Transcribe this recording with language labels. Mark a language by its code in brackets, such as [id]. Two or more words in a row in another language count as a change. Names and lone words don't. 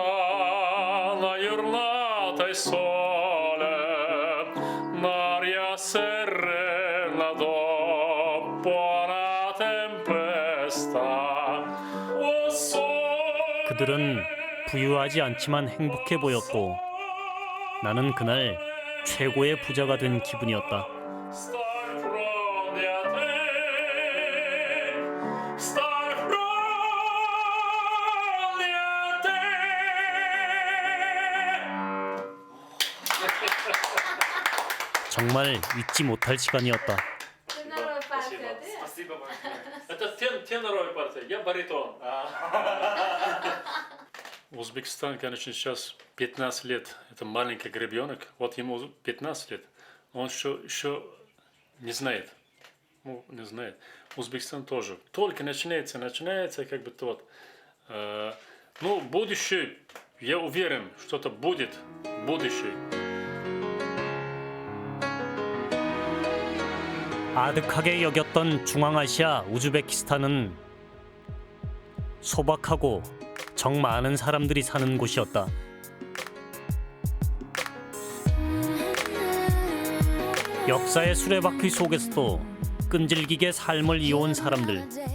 [it] la giornata è sole, l'aria serena dopo una tempesta. Oh, sole. [ko] 그들은 부유하지 않지만 행복해 보였고 나는 그날 최고의 부자가 된 기분이었다. [en] Start from the attic. Start from the attic. [ko] 정말 잊지 못할 시간이었다. [ru] Спасибо большое. Это теноровая партия, я баритон. Узбекистан, конечно, сейчас 15 лет. Это маленький ребенок. Вот ему 15 лет. Он еще не знает. Ну, не знает. Узбекистан тоже. Только начинается, как бы вот. Ну, будущее, я уверен, что-то будет. Будущее. [ko] 아득하게 여겼던 중앙아시아 우즈베키스탄은 소박하고 정 많은 사람들이 사는 곳이었다. 역사의 수레바퀴 속에서도 끈질기게 삶을 이어온 사람들.